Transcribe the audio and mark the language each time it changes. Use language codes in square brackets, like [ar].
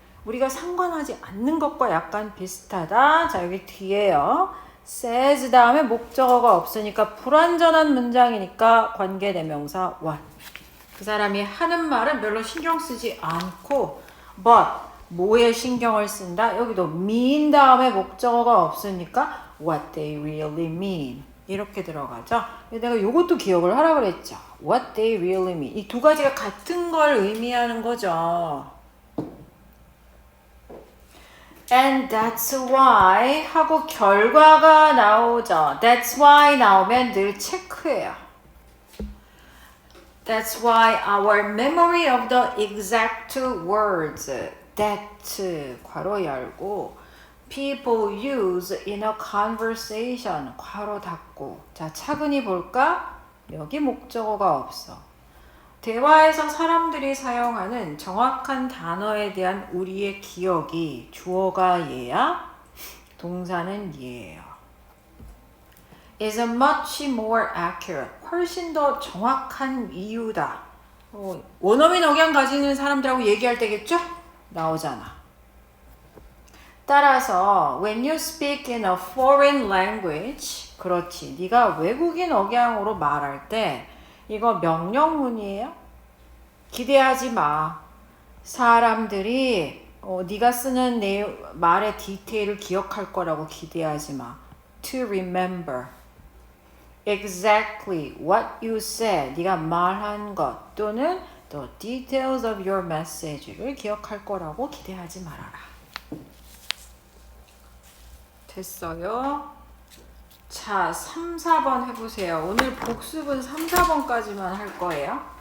[ko] 우리가 상관하지 않는 것과 약간 비슷하다. 자, 여기 뒤에요. says 다음에 목적어가 없으니까 불완전한 문장이니까 관계대명사 what. 그 사람이 하는 말은 별로 신경 쓰지 않고 but 뭐에 신경을 쓴다? 여기도 mean 다음에 목적어가 없으니까 [en] what they really mean. [ko] 이렇게 들어가죠. 내가 요것도 기억을 하라 그랬죠. [en] What they really mean. [ko] 이 두 가지가 같은 걸 의미하는 거죠. [en] And that's why [ko] 하고 결과가 나오죠. [en] That's why [ko] 나오면 늘 체크해요. [en] That's why our memory of the exact words that [ko] 괄호 열고 [en] people use in a conversation [ko] 괄호 닫고. 자, 차근히 볼까? 여기 목적어가 없어. 대화에서 사람들이 사용하는 정확한 단어에 대한 우리의 기억이 주어가 얘야, 동사는 얘예요. [en] is much more accurate. [ko] 훨씬 더 정확한 이유다. 원어민 억양 가지는 사람들하고 얘기할 때겠죠? 나오잖아. 따라서 [en] when you speak in a foreign language, [ko] 그렇지. 네가 외국인 억양으로 말할 때 이거 명령문이에요. 기대하지 마. 사람들이 네가 쓰는 말의 디테일을 기억할 거라고 기대하지 마. [en] To remember exactly what you said. [ko] 네가 말한 것 또는 [en] the details of your message [ko] 를 기억할 거라고 기대하지 말아라. 됐어요? 자, 3, 4번 해보세요. 오늘 복습은 3, 4번까지만 할 거예요.